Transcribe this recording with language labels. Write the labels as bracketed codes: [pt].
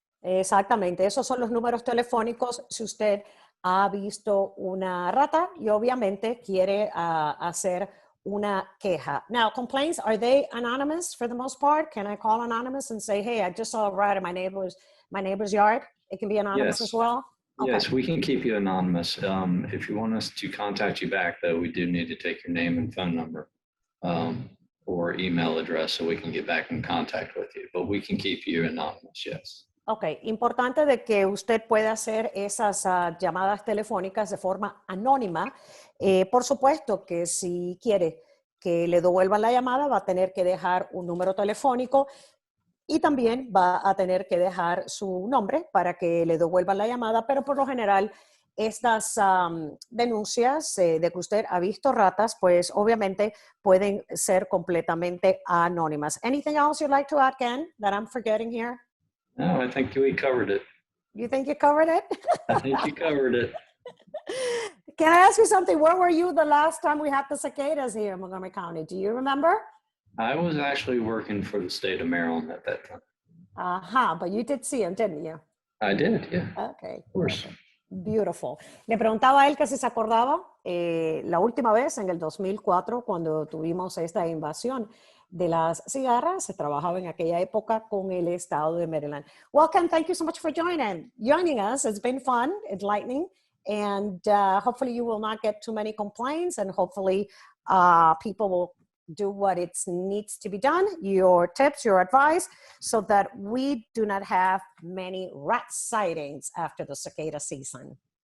[es] Exactamente, esos son los números telefónicos si usted ha visto una rata y obviamente quiere hacer una queja. [en] Now, complaints, are they anonymous for the most part? Can I call anonymous and say, hey, I just saw a rat in my neighbor's yard? It can be anonymous as well? Okay. Yes, we can keep you anonymous. If you want us to contact you back, though, we do need to take your name and phone number or email address so we can get back in contact with you. But we can keep you anonymous, yes. [es] Ok, importante de que usted pueda hacer esas llamadas telefónicas de forma anónima. Por supuesto que si quiere que le devuelvan la llamada, va a tener que dejar un número telefónico y también va a tener que dejar su nombre para que le devuelvan la llamada, pero por lo general estas denuncias de que usted ha visto ratas, pues obviamente pueden ser completamente anónimas. [en] Anything else you'd like to add, Ken, that I'm forgetting here? No, I think we covered it. You think you covered it? I think you covered it. Can I ask you something? Where were you the last time we had the cicadas here in Montgomery County? Do you remember? I was actually working for the state of Maryland at that time. But you did see them, didn't you? I did, yeah. Okay. Of course. Beautiful. [es] Le preguntaba a él que si se acordaba la última vez en el 2004 cuando tuvimos esta invasión de las cigarras. Se trabajaba en aquella época con el estado de Maryland. [en] Welcome. Thank you so much for joining us. It's been fun, enlightening, and hopefully you will not get too many complaints, and hopefully people will do what it needs to be done, your tips, your advice, so that we do not have many rat sightings after the cicada season.